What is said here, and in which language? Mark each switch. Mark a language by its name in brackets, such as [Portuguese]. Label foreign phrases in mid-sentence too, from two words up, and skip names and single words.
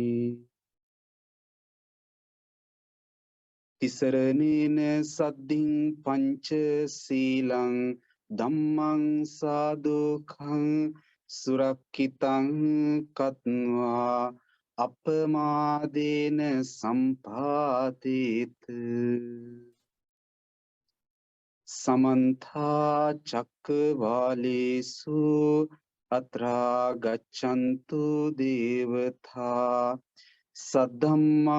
[Pali] තිසරණේන සද්ධින් පංච සීලං ධම්මං සාදුඛං සුරක්ඛිතං කତ୍වා අපමාදේන සම්පාදේත සමන්තා චක්කවාලේසු අත්‍රා ගච්ඡන්තු දේවතා සද්ධම්මං